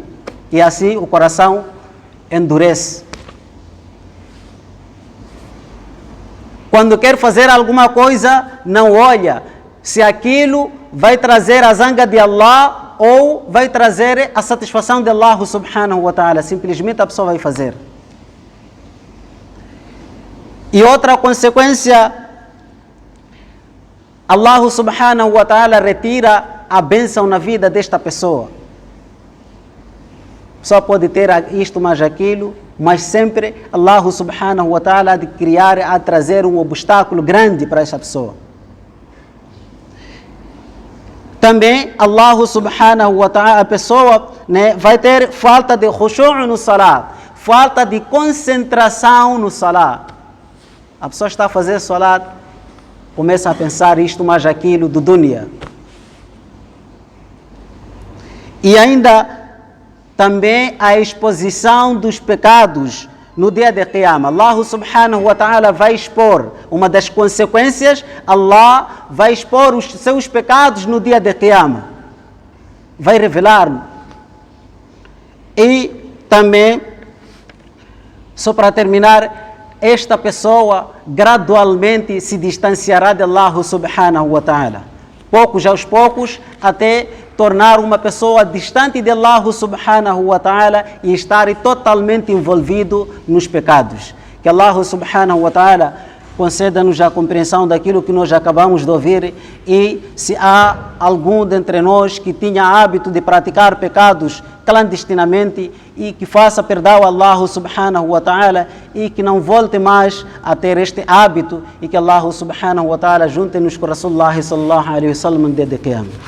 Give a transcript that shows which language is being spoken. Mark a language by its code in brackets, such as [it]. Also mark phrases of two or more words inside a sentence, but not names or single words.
[pt] E assim o coração endurece. Quando quer fazer alguma coisa, não olha se aquilo vai trazer a zanga de Allah ou vai trazer a satisfação de [ar] الله سبحانه وتعالى. [pt] Simplesmente a pessoa vai fazer. E outra consequência, [ar] الله سبحانه وتعالى [pt] retira a bênção na vida desta pessoa. Só pode ter isto mais aquilo, mas sempre [ar] الله سبحانه وتعالى [pt] há de criar, há de trazer um obstáculo grande para essa pessoa. Também [ar] الله سبحانه وتعالى, [pt] a pessoa vai ter falta de khushu' no salat, falta de concentração no salat. A pessoa está a fazer salat, começa a pensar isto mais aquilo do dunya. E ainda também a exposição dos pecados no dia de Qiyamah. [ar] الله سبحانه وتعالى [pt] vai expor, uma das consequências, Allah vai expor os seus pecados no dia de Qiyamah. Vai revelar. E também, só para terminar, esta pessoa gradualmente se distanciará de [ar] الله سبحانه وتعالى. [pt] Poucos aos poucos, até tornar uma pessoa distante de [ar] الله سبحانه وتعالى [pt] e estar totalmente envolvido nos pecados. Que [ar] الله سبحانه وتعالى [pt] conceda-nos a compreensão daquilo que nós acabamos de ouvir, e se há algum dentre nós que tinha hábito de praticar pecados clandestinamente, e que faça perdão a [ar] الله سبحانه وتعالى [pt] e que não volte mais a ter este hábito, e que [ar] الله سبحانه وتعالى [pt] junte-nos com [ar] رسول الله صلى الله عليه وسلم [pt] no dia de Qiyamah.